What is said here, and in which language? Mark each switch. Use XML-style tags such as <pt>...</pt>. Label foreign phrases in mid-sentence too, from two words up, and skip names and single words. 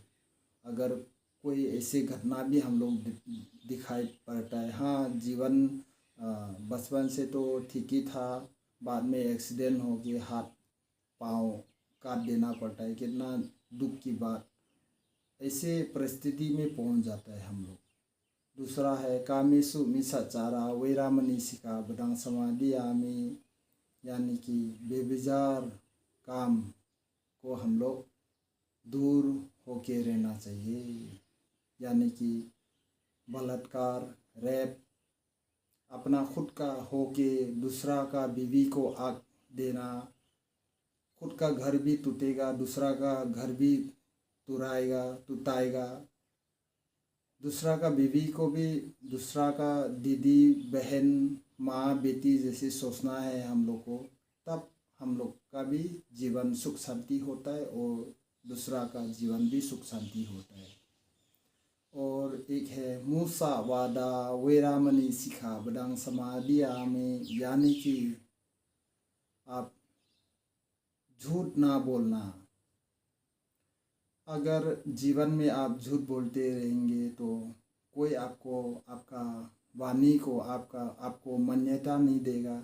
<hi>अगर कोई ऐसी घटना भी हम लोग दिखाई पड़ता है, हाँ, जीवन बचपन से तो ठीक ही था, बाद में एक्सीडेंट हो गया, हाथ पाँव काट देना पड़ता है, कितना दुख की बात। ऐसे परिस्थिति में पहुंच जाता है हम लोग।</hi> <pi>दूसरा है कामेषु मिच्छाचारा वैरामणि सिखाबदं समाधियामि,</pi> <hi>यानी कि बेविचार काम को हम लोग दूर होके रहना चाहिए। यानी कि बलात्कार, रेप, अपना खुद का होके दूसरा का बीवी को आग देना, खुद का घर भी टूटेगा, दूसरा का घर भी टूटाएगा, दूसरा का बीवी को भी दूसरा का दीदी, बहन, माँ, बेटी जैसे सोचना है हम लोग को, तब हम लोग का भी जीवन सुख शांति होता है और दूसरा का जीवन भी सुख शांति होता है।</hi> <pi>और एक है मुसावादा वैरामणि सिखाबदं समाधियामि,</pi> <hi>यानी कि आप झूठ ना बोलना। अगर जीवन में आप झूठ बोलते रहेंगे तो कोई आपका वाणी को आपको मान्यता नहीं देगा।</hi>